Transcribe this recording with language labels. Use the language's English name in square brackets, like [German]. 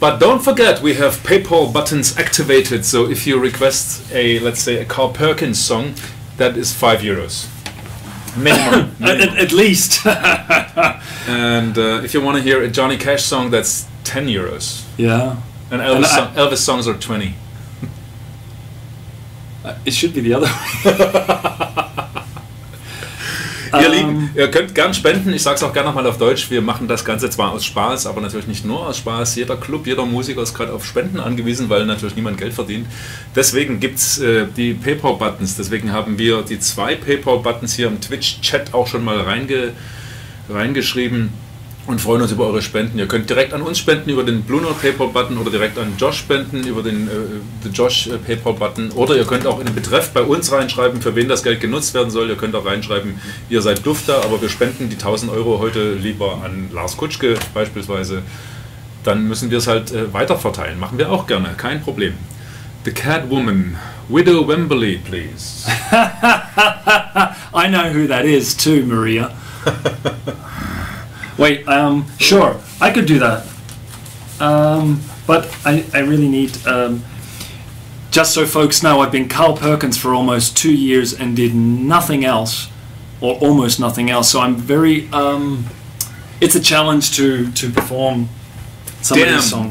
[English] But don't forget, we have PayPal buttons activated. So if you request let's say a Carl Perkins song, that is €5. Minimum. At least. And if you want to hear a Johnny Cash song, that's €10. Yeah. And Elvis songs are 20. It should be the other way. [German] Ihr Lieben, ihr könnt gern spenden, ich sag's auch gerne nochmal auf Deutsch, wir machen das Ganze zwar aus Spaß, aber natürlich nicht nur aus Spaß. Jeder Club, jeder Musiker ist gerade auf Spenden angewiesen, weil natürlich niemand Geld verdient. Deswegen gibt's die PayPal-Buttons, deswegen haben wir die 2 PayPal-Buttons hier im Twitch-Chat auch schon mal reingeschrieben und freuen uns über eure Spenden. Ihr könnt direkt an uns spenden über den Blue Note PayPal-Button oder direkt an Josh spenden über den The Josh PayPal-Button, oder ihr könnt auch in den Betreff bei uns reinschreiben, für wen das Geld genutzt werden soll. Ihr könnt auch reinschreiben, ihr seid Dufter, aber wir spenden die 1.000 € heute lieber an Lars Kutschke beispielsweise. Dann müssen wir es halt weiterverteilen. Machen wir auch gerne, kein Problem. [English] The Catwoman, Widow Wembley, please. I know who that is too, Maria. Wait, sure, I could do that. But I really need, just so folks know, I've been Carl Perkins for almost 2 years and did nothing else, or almost nothing else, so I'm very, it's a challenge to perform some of these songs.